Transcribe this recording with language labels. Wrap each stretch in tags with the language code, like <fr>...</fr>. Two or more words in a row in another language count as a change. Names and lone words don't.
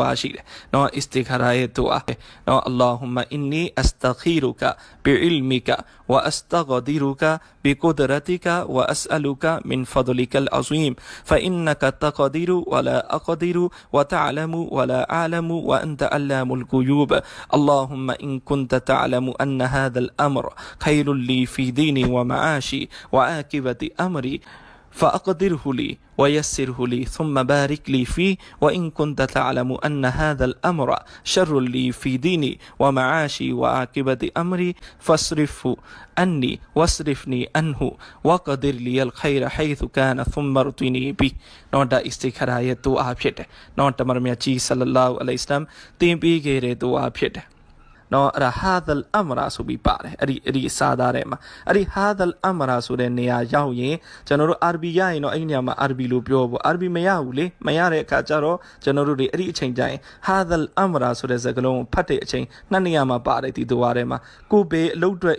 <my>အာရှိတယ်နော် istikhara ရဲ့ဒူအာနော်</my> <ar>اللهم إني أستخيرك بعلمك وأستقدرك بقدرتك وأسألك من فضلك العظيم فإنك تقدر ولا أقدر وتعلم ولا أعلم وأنت علام الغيوب اللهم إن كنت تعلم أن هذا الأمر خير لي في ديني ومعاشي وعاقبة أمري فأقدره لي ويسره لي ثم بارك لي فيه وإن كنت تعلم أن هذا الأمر شر لي في ديني ومعاشي وعاقبة أمري فاصرفه عني واصرفني عنه وقدر لي الخير حيث كان ثم ارضني به</ar> <my>နော်ဒါ istikhara ရဲ့ဒူအာဖြစ်တယ်နော်တမန်တော်မြတ်ကြီး</my> <ar>صلى الله عليه وسلم</ar> <my>တင်ပေးခဲ့တဲ့ဒူအာဖြစ်တယ်နော်အဲ့ဒါ</my> <ar>هذا الأمر</ar> <my>ဆိုပြီးပါတယ်အဲ့ဒီစာသားထဲမှာအဲ့ဒီ</my> <ar>هذا الأمر</ar> <my>ဆိုတဲ့နေရာရောက်ရင်ကျွန်တော်တို့အာရဘီရရင်တော့အဲ့ဒီနေရာမှာအာရဘီလိုပြောဖို့အာရဘီမရဘူးလေမရတဲ့အခါကျတော့ကျွန်တော်တို့တွေအဲ့ဒီအချိန်ကျရင်</my> <ar>هذا الأمر</ar> <my>ဆိုတဲ့စကားလုံးကိုဖတ်တဲ့အချိန်နှစ်နေရာမှာပါတယ်ဒီဒူဝါထဲမှာကိုဘေအလုပ်အတွက်</my>